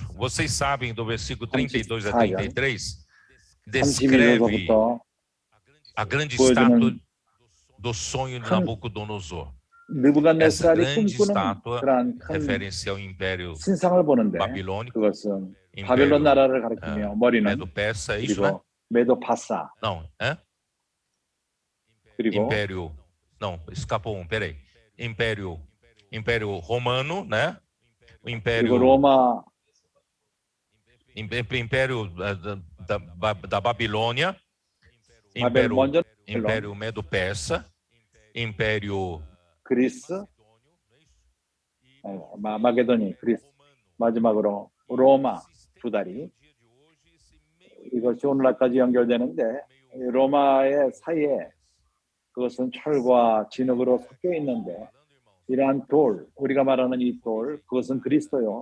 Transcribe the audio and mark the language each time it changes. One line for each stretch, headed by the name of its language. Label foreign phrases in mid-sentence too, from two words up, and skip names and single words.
Portuguese: Vocês sabem do versículo 32 a 33, descreve a grande estátua do sonho de Nabucodonosor. Essa grande estátua refere-se ao Império Babilônico,
Korean: 바벨론 나라를 가리키며 머리는
Portuguese: Medo-Persa, é isso, né?
Korean: 메도파사.
Portuguese: Não,
Korean: 그리고
Portuguese: Império, não, escapou um, peraí. Império Romano, né? O Império
Korean: 로마,
Portuguese: Império da Babilônia, Império Medo-Persa, Império
Korean: 그리스, 마게도니, 그리스, 마지막으로 로마 두 다리. 이것이 오늘날까지 연결되는데 로마의 사이에 그것은 철과 진흙으로 섞여 있는데 이러한 돌, 우리가 말하는 이 돌, 그것은 그리스도요.